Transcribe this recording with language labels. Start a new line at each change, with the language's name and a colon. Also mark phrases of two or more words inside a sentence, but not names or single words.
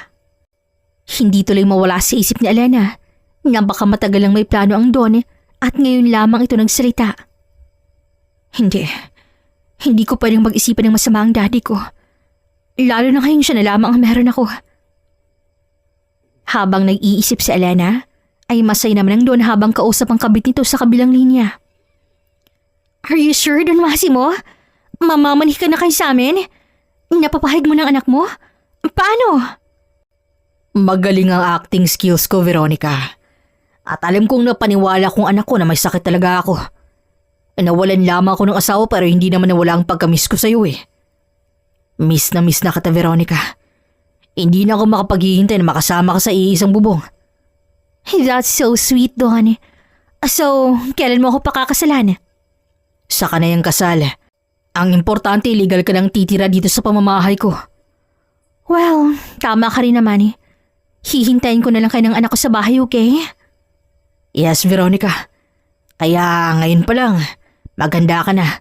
Filipino: Hindi tuloy mawala sa isip ni Alana na baka matagal lang may plano ang Don at ngayon lamang ito nagsalita. Hindi ko pwedeng mag-isipan ng masama ang daddy ko. Lalo na ngayong siya na lamang ang meron ako. Habang nag-iisip si Alana, ay masaya naman ang Don habang kausap ang kabit nito sa kabilang linya.
English: Are you sure, Don Massimo?
Filipino: Mamamanhi ka na kayo sa amin? Napapahig mo ng anak mo? Paano? Magaling ang
English: acting skills
Filipino: ko, Veronica. At alam kong napaniwala kong anak ko na may sakit talaga ako. Nawalan lamang ako ng asawa pero hindi naman nawala ang pagkamiss ko sa'yo eh. Miss na kita, Veronica. Hindi na ako makapaghihintay na makasama ka sa iisang bubong.
English: That's so sweet, Don.
Filipino: So, kailan mo ako pakakasalan? Saka na yung kasal. Ang importante, legal ka nang titira dito sa pamamahay ko. Well, tama ka rin naman eh. Hihintayin ko na lang kayo ng anak ko sa bahay, okay? Yes, Veronica. Kaya ngayon pa lang, maganda ka na.